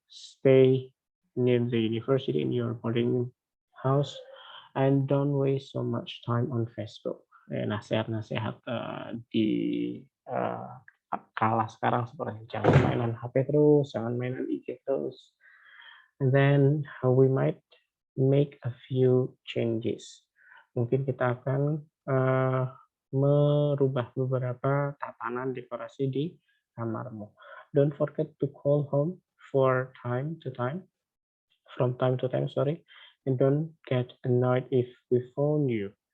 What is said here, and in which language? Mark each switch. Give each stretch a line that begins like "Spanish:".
English: Stay near the university in your boarding house and don't waste so much time on Facebook.
Indonesian: Nasihat-nasihat di uh, kala sekarang seperti jangan mainan HP terus, jangan mainan IG terus.
English: And then we might make a few changes.
Indonesian: Mungkin kita akan merubah beberapa tatanan dekorasi di kamarmu.
English: Don't forget to call home for from time to time, sorry. And don't get annoyed if we phone you.